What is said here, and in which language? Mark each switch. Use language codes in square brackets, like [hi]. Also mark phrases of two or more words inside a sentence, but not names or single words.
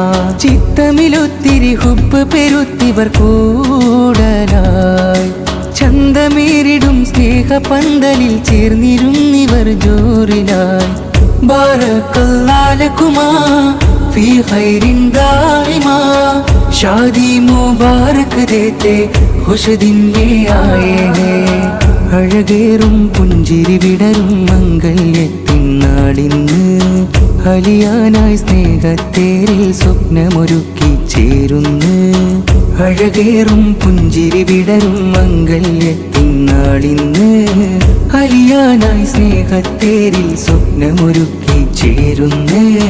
[ml] ചിത്തമിലൊത്തിരി ഹുബ്ബ് പെരുത്തിവർ കൂടലായി ചന്തമേറിടും സ്നേഹപന്തലിൽ ചേർന്നിരുന്നിവർ ജോറിലായി. [ar] بارك الله لكما في خير دائما [hi] शादी मुबारक देते खुश दिन ये आए हैं. [ml] അഴകേറും പുഞ്ചിരി വിടരും മംഗല്യത്തിനാളിന്ന് അലിയാനായി സ്നേഹത്തേരിൽ സ്വപ്നമൊരുക്കി ചേരുന്നു. അഴകേറും പുഞ്ചിരി വിടരും മംഗല്യത്തിനാളിന്ന് അലിയാനായി സ്നേഹത്തേരിൽ സ്വപ്നമൊരുക്കി ചേരുന്നു.